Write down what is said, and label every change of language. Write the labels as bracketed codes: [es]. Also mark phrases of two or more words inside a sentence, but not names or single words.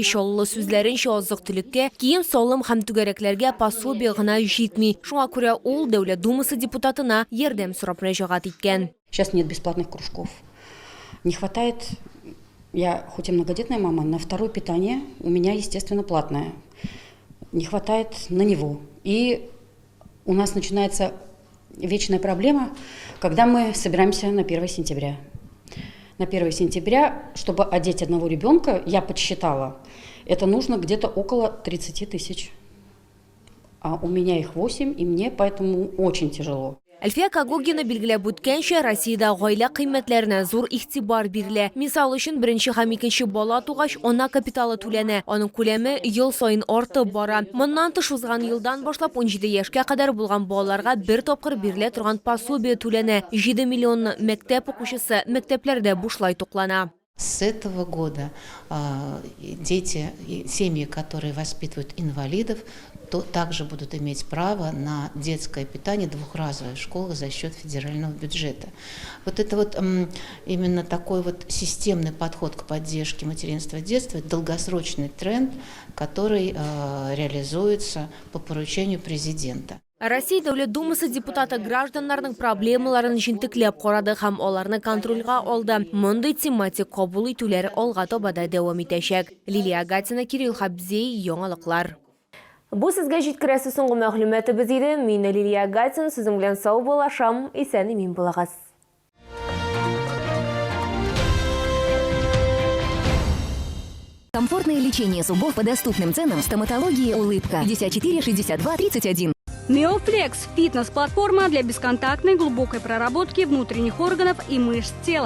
[tt] Чаллы сүзләренчә азык-төлеккә, кием, салым һәм түгәрәкләргә пособие гына җитми. Шуңа күрә ул Дәүләт думасы депутатына ярдәм сорап мөрәҗәгать иткән. [ru] Сейчас нет бесплатных кружков. Не хватает, я хоть и многодетная мама, на второе питание у меня, естественно, платное. Не хватает на него. И у нас начинается вечная проблема, когда мы собираемся на 1 сентября. На 1 сентября, чтобы одеть одного ребенка, я подсчитала, это нужно где-то около 30 тысяч. А у меня их 8, и мне поэтому очень тяжело. [tt] Әлфия Кагогина билгеләп үткәнчә, Россиядә гаилә кыйммәтләренә зур игътибар бирелә. Мисал өчен, 1-нче һәм 2-нче бала тугач, ана капиталы түләнә. Аның күләме ел саен артып бара. Моннан тыш узган елдан башлап 17 яшькә кадәр булган балаларга бер тапкыр бирелә торган пособие түләнә. 7 миллион мәктәп укучысы мәктәпләрдә бушлай туклана. [ru] С этого года дети и семьи, которые воспитывают инвалидов, то также будут иметь право на детское питание двухразовое в школах за счет федерального бюджета. Вот это именно такой системный подход к поддержке материнства и детства, долгосрочный тренд, который реализуется по поручению президента. [tt] Россия Дәүләт думасы депутаты гражданнарның проблемаларын җентекләп карады һәм аларны контрольга алды. Мондый тематик кабул итүләр алга таба да дәвам итәчәк. Лилия Гатина, Кирилл Хабзей, Яңалыклар. Бу сезгә җиткерәсе соңгы мәгълүматыбыз иде. Мин Лилия Гатина, сезнең белән сау булашам, исән имин булагыз. [ru] Комфортное лечение зубов по доступным ценам. Стоматология «Улыбка». 54 62 31. Неофлекс – фитнес-платформа для бесконтактной глубокой проработки внутренних органов и мышц тела.